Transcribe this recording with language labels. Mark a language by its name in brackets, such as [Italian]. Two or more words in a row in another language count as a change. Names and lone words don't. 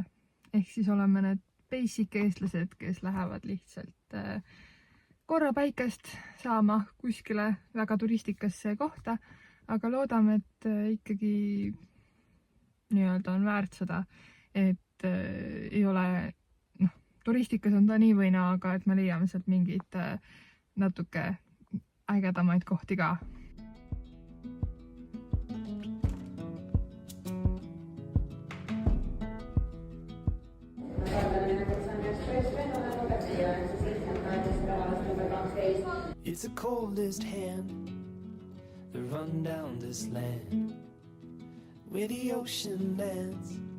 [Estonian] Ehk siis oleme need basic eestlased, kes lähevad lihtsalt korra päikest saama kuskile väga turistikasse kohta, aga loodame, et ikkagi nii-öelda on väärt seda, et ei ole, turistikas on ta nii või naa, aga et me leiame sealt mingeid natuke ägedamaid kohti ka. [English] It's the coldest hand that run down this land where the ocean lands.